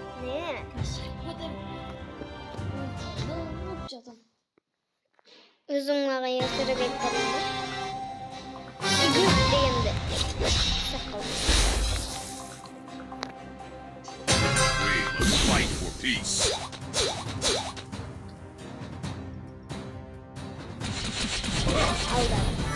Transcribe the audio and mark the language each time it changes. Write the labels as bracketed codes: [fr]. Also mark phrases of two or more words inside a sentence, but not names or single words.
[kk] Өзің маған ертіріп айтқаныңды. Дегенді. [en] We must fight for peace. [kk] Алда.